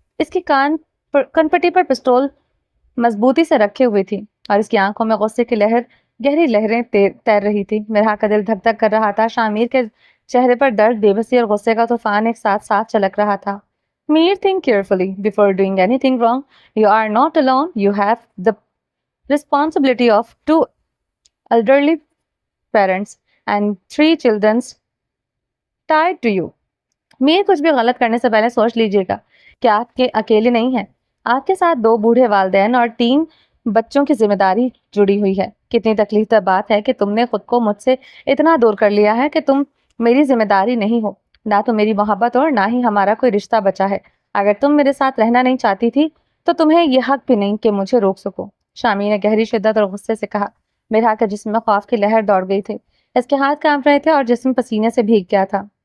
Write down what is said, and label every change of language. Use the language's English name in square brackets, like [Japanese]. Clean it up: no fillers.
[Urdu] کی کنپٹی پر پسٹول مضبوطی سے رکھے ہوئے تھی، اور اس کی آنکھوں میں غصے کی گہری لہریں تیر رہی تھی۔ مرحا کا دل دھک دھک کر رہا تھا، شاہ کے چہرے پر درد، بے بسی اور غصے کا طوفان ایک ساتھ چلک رہا تھا۔ [English] Mir, think carefully before doing anything wrong. You are not alone. You have the responsibility of 2 elderly parents and 3 children tied to you. [Urdu] Mir, کچھ بھی غلط کرنے سے پہلے سوچ لیجیے گا کہ آپ کے اکیلے نہیں ہیں، آپ کے ساتھ 2 بوڑھے والدین اور 3 بچوں کی ذمہ داری جڑی ہوئی ہے۔ کتنی تکلیف دہ بات ہے کہ تم نے خود کو مجھ سے اتنا دور کر لیا ہے کہ تم میری ذمہ داری نہیں ہو، نہ تو میری محبت اور نہ ہی ہمارا کوئی رشتہ بچا ہے۔ اگر تم میرے ساتھ رہنا نہیں چاہتی تھی تو تمہیں یہ حق بھی نہیں کہ مجھے روک سکو۔ شامی نے گہری شدت اور غصے سے کہا۔ مرحا کے جسم میں خوف کی لہر دوڑ گئی تھی، اس کے ہاتھ کانپ رہے تھے اور جسم پسینے سے بھیگ گیا تھا۔